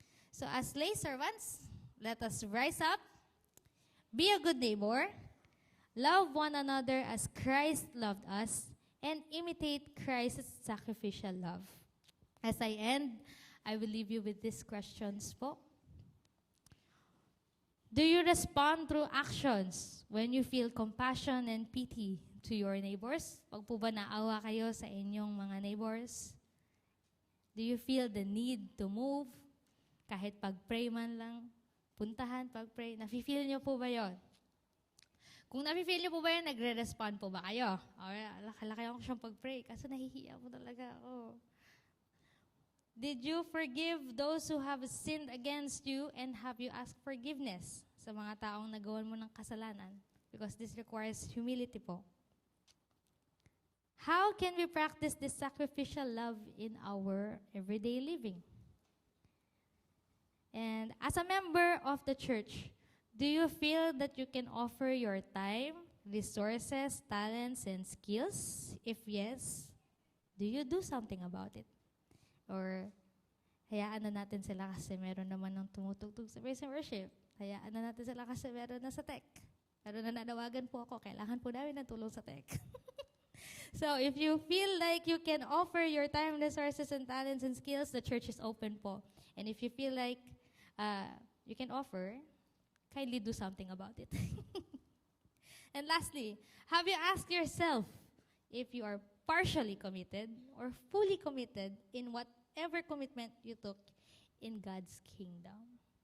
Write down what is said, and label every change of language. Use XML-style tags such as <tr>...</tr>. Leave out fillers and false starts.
<en>So as lay servants, let us rise up, be a good neighbor, love one another as Christ loved us, and imitate Christ's sacrificial love. As I end, I will leave you with these questions po. Do you respond through actions when you feel compassion and pity to your neighbors?</en> <tl>Pag po ba naawa kayo sa inyong mga neighbors?</tl> <en>Do you feel the need to move?</en> <tl>Kahit pag-pray man lang, puntahan, pag-pray. Nafe-feel niyo po ba yon? Kung nafe-feel niyo po ba yun, nagre-respond po ba kayo? Laki ako siyang pag-pray kasi nahihiya po talaga ako.</tl> <en>Did you forgive those who have sinned against you and have you asked forgiveness</en> <tl>sa mga taong nagawan mo ng kasalanan?</tl> <en>Because this requires humility po. How can we practice this sacrificial love in our everyday living? And as a member of the church, do you feel that you can offer your time, resources, talents, and skills? If yes, do you do something about it?</en> <tl>Or hayaan na natin sila kasi meron naman ng tumutugtog sa praise and worship. Hayaan na natin sila kasi meron na sa tech. Pero nananawagan po ako, kailangan po namin ng tulong sa tech.</tl> <en>So if you feel like you can offer your time, resources, and talents and skills, the church is open po. And if you feel like you can offer, kindly do something about it. And lastly, have you asked yourself if you are partially committed or fully committed in whatever commitment you took in God's kingdom?</en>